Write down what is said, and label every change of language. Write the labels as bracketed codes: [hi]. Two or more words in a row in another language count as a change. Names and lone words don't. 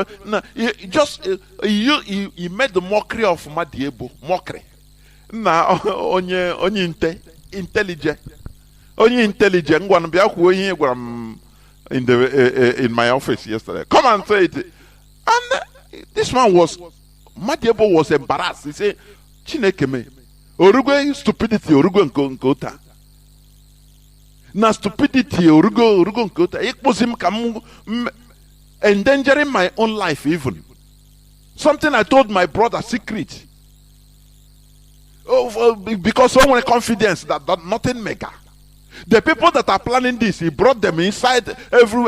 [en] No, he made the mockery of Madiebo. Mockery. Now, onye intelligent. Onye intelligent. In my office yesterday. Come and say it. And this man Madiebo was embarrassed. He said, [ig] Chinekeme, Orugo stupidity, Orugo nkota. Na stupidity, Orugo nkota. [en] It was him endangering my own life even. Something I told my brother secret. Because someone confidence that nothing mega. The people that are planning this, he brought them inside everywhere.